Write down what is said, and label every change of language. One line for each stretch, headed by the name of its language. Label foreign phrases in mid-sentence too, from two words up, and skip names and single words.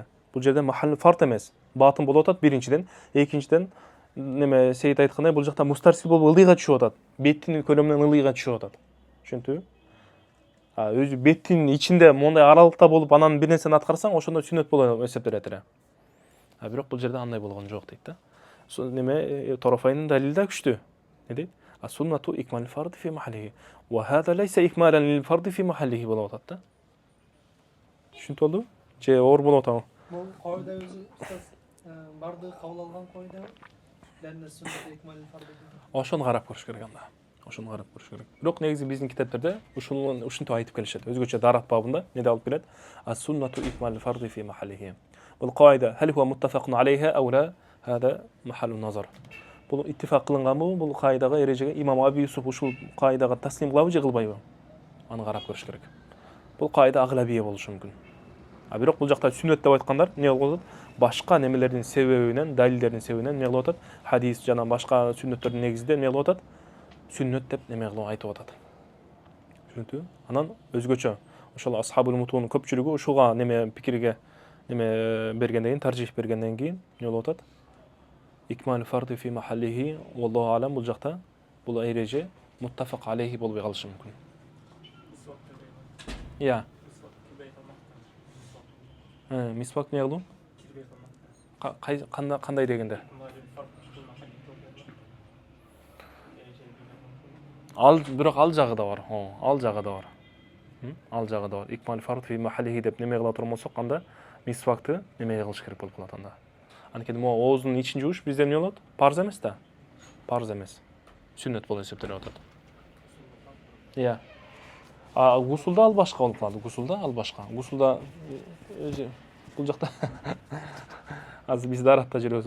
Kyrgyz: Бул жерде
Arabic: محل فرض
Kyrgyz: эмес, батын болуп атат биринчиден. Экинчиден неме Сейит айткандай, бул жакта мустарсил болуп ылыйга түшүп атат. Беттин көлөмүнөн ылыйга түшүп атат. Түшүнтүбү? Өзү беттин ичинде мондай аралыкта болуп анан бир нерсени аткарсаң, ошондо сүннөт болуп эсептелет эле. Бирок бул жерде андай болгон жок дейт да. Неме Торафайнын далили да күчтүү. Не дейт?
Arabic: السنة إكمال فرض في محله. وهذا ليس إكمالا للفرض في محله
Kyrgyz: болуп атат да. Түшүнүп болдубу? Же оор болуп атабы? Бул койда өзү барды кабыл алган койда.
Arabic: لأن السنة إكمال فرض.
Kyrgyz: Ошону карап көрүш керек анда. Ошону карап көрүш керек. Бирок негизи биздин китептерде ушинтип айтып келишет. Өзгөчө Дарат бабында неде алып келет?
Arabic: السنة إكمال فرض في محله.
Kyrgyz: Бул койда
Arabic: هل هو متفق عليها أو لا؟ هذا محل نظر.
Kyrgyz: Бул иттифак кылынганбы, бул кайдага, эрежеге имам Аби Юсуф ушул кайдага таслим кылабы же кылбайбы? Аны карап көрүш керек. Бул кайда аглабия болушу мүмкүн. Бирок бул жакта сүннөт деп айткандар эмне болуп атат? Башка немелердин себебинен, далилдердин себебинен эмне кылып атат? Хадис жана башка сүннөттөрдүн негизинде эмне кылып атат? Сүннөт деп неме кылып айтып атат. Түшүнүктүбү? Анан өзгөчө ошол асхабул мутунун көпчүлүгү ушуга неме пикирге неме бергенден кийин, таржих бергенден кийин эмне болуп атат?
Arabic: إكمال الفرض في محله, والله أعلم,
Kyrgyz: бул жакта бул эреже
Arabic: متفق عليه
Kyrgyz: болбой калышы мүмкүн. Я. Мисвак не кылуу? Кандай дегенде? Бирок ал жагы да бар. Ал жагы да бар. Ал жагы да бар. Икмал фард фи махаллихи деп неме кыла турмосок, анда мисвакты неме кылыш керек болуп калат анда. Анткени могу оозунун ичин жууш бизде эмне болот? Парз эмес да. Парз эмес. Сүннөт болуп эсептелип атат. Я. Гусулда ал башка болуп калат. Гусулда ал башка. Гусулда бул жакта азыр биз Даратта жүрөбүз.